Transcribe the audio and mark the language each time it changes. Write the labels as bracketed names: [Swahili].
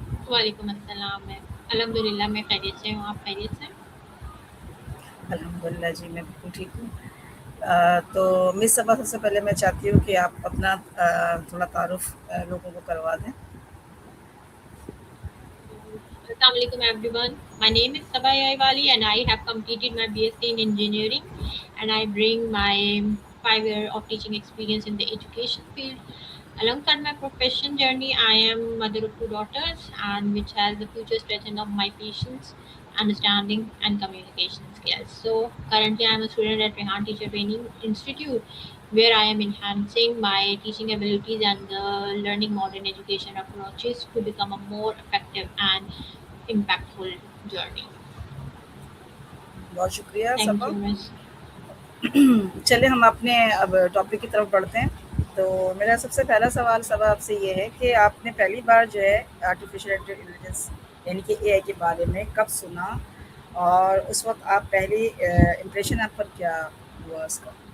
[Urdu] وعلیکم السلام۔ میں الحمد للہ میں خیریت سے ہوں، آپ خیریت سے ہیں؟ الحمدللہ جی، میں بالکل ٹھیک ہوں۔ تو مس صبا، سب سے پہلے میں چاہتی ہوں کہ آپ اپنا تھوڑا تعارف لوگوں کو کروا دیں۔ [English] Assalamu alaikum everyone. My name is Sabah Yaiwali and I have completed my BSc in engineering, and I bring my 5 year of teaching experience in the education field. Alongside my profession journey, I am mother of 2 daughters and which has the future strengthened of my patience, understanding and communication skills. So currently I am a student at Rehan Teacher Training Institute where I am enhancing my teaching abilities and learning modern education approaches to become a more effective and impactful journey. [Urdu] بہت شکریہ [English] Thank [Urdu] Saba. [English] you, Miss. [Urdu] چلے ہم اپنے اب topic کی طرف بڑھتے ہیں۔ تو میرا سب سے پہلا سوال صبا آپ سے یہ ہے کہ آپ نے پہلی بار جو ہے آرٹیفیشیل انٹیلیجنس یعنی کہ اے آئی کے بارے میں کب سنا، اور اس وقت آپ پہلی امپریشن آپ پر کیا ہوا اس کا؟